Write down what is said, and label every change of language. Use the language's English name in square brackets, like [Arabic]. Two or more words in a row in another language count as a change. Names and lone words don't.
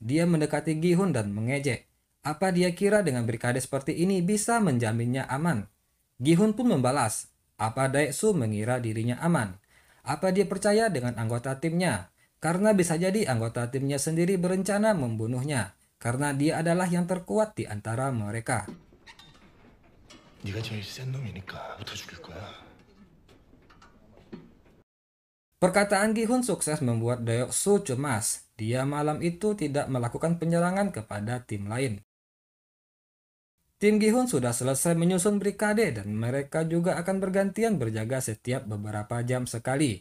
[Indonesian] Dia mendekati Gi-hun dan mengejek. Apa dia kira dengan brigade seperti ini bisa menjaminnya aman? Gi-hun pun membalas. Apa Daesu mengira dirinya aman? Apa dia percaya dengan anggota timnya? Karena bisa jadi anggota timnya sendiri berencana membunuhnya. Karena dia adalah yang terkuat di antara mereka. [Korean] 네가 제일 센 놈이니까 붙어 죽일 거야. [Indonesian] Perkataan Gi-hun sukses membuat Daesu cemas. Dia malam itu tidak melakukan penyerangan kepada tim lain. Tim Gi-hun sudah selesai menyusun brigade dan mereka juga akan bergantian berjaga setiap beberapa jam sekali.